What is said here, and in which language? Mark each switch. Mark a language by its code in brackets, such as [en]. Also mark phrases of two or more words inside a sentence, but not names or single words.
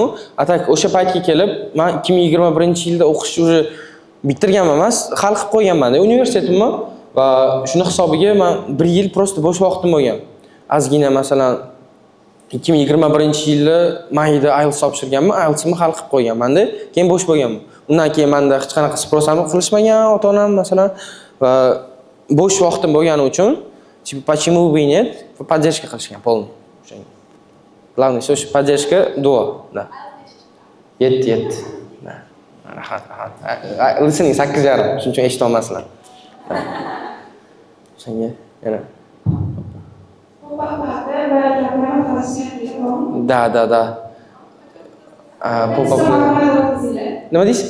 [uz] Atak o'sha paytga kelib, men 2021-yilda o'qishni уже bitirganman emas, hal qilib qo'yganman-da universitetimni va shuni hisobiga men 1 yil prosta bo'sh vaqtim bo'lgan. Ozgina masalan 2021-yilda mayda IELTS topshirganman, IELTS'imni hal qilib qo'yganman-da, keyin bo'sh bo'lganman. Undan keyin menda hech qanaqa sпрос ham qilishmagan ota-onam masalan va bo'sh vaqtim bo'lgani uchun [ru] почему бы и нет, поддержка [uz] qilishgan полный. [ru] Главное все поддержка, дуа, да. Yet. Да. [uz] Rahmat. Listening 8.5, shuning uchun eshita olmaslar. Senga yana. Da. Pop-up. Nima deysiz?